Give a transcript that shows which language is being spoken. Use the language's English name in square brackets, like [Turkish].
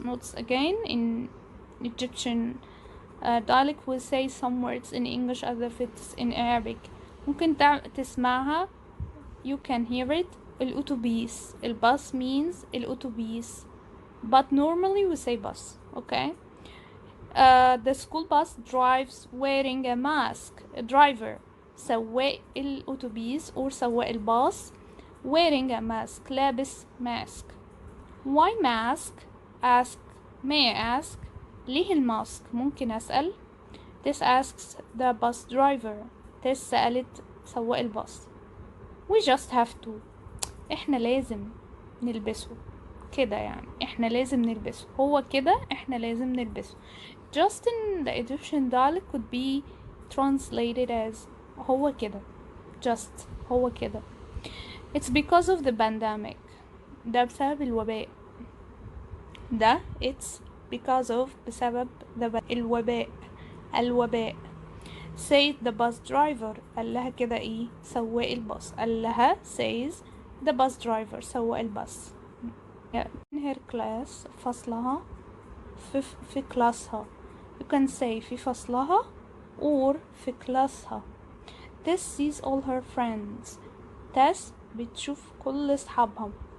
[English] Notes again, in Egyptian dialect we say some words in English as if it's in Arabic. [Arabic] ممكن تسمعها. [English] You can hear it. الأتوبيس. [Arabic] الباص means الأتوبيس. [English] But normally we say bus. Okay. The school bus drives wearing a mask. A driver. [Arabic] سواق الأتوبيس or سواق الباص [English] wearing a mask. لابس mask. Why mask? Ask. May I ask? [Arabic] ليه الماسك؟ ممكن أسأل. [English] This asks the bus driver. [Arabic] This سألت سواق الباص. [English] We just have to. [Arabic] احنا لازم نلبسه كده، يعني احنا لازم نلبسه. هو كده احنا لازم نلبسه. [English] Just in the Egyptian dialect could be translated as [Arabic] هو كده. Just هو كده. [English] It's because of the pandemic. [Arabic] ده بسبب الوباء. [English] ده it's because of [Arabic] بسبب الوباء. [English] Said the bus driver. [Arabic] قال لها كده ايه؟ سواق الباص. قال لها [English] says the bus driver. [Arabic] سواق الباص. [English] in her class. [Arabic] فصلها. في كلاسها. [English] You can say [Arabic] في فصلها [English] or [Arabic] في كلاسها. [English] Tess sees all her friends. [Arabic] Tess بتشوف كل أصحابها.